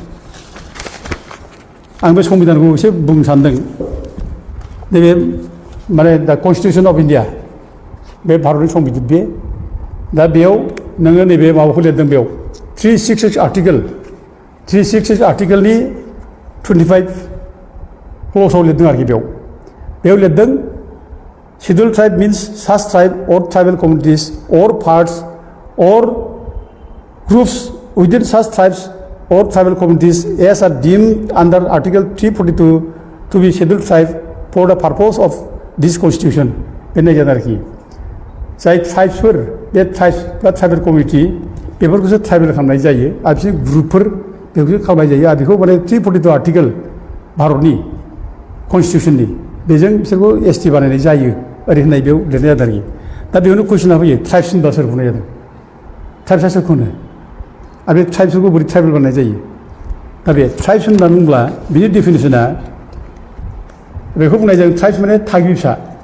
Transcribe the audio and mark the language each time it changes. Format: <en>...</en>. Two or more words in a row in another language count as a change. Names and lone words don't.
<brx>आं बे संबिधानखौ एसे बुंनो सानदों नैबे माने दा कनस्टिटिउसन अफ इन्डिया बे भारतनि संबिधान बे दा बेयाव नोङो नैबे माबाखौ लिरदों बेयाव 366 आर्टिकेल 366 आर्टिकेलनि 25 क्ल'साव लिरदों आरोखि बेयाव लिरदों</brx> <en>scheduled tribe means such tribe or tribal communities or parts or groups within such tribes or tribal communities as are deemed under Article 342 to be scheduled tribe for the purpose of this constitution.</en> <brx>बेनो जादों आरोखि जाय ट्राइब्सफोर बे ट्राइब्स बा ट्राइबेल कमिउनिटि बेफोरखौसो ट्राइबेल खालामनाय जायो आरो बिसोर ग्रुपफोर बेखौसो खालामनाय जायो आरो बेखौ माने 342 आर्टिकेल भारतनि कनस्टिटिउसननि बेजों बिसोरखौ एसटि बानायनाय जायो ओरै होननाय बेयाव लिरनाय जादों आरोखि दा बेयावनो कुइसना फैयो ट्राइब्स होनबा सोरखौ होनाय जादों ट्राइब्सआ सोरखौ होनो आरो बे ट्राइब्सफोरखौ बोरै ट्राइबेल बानायनाय जायो दा बे ट्राइब्स होननानै बुंब्ला बिनि डेफिनेसना बेखौ बुंनाय जायो ट्राइब्स माने थागिबि फिसा</brx>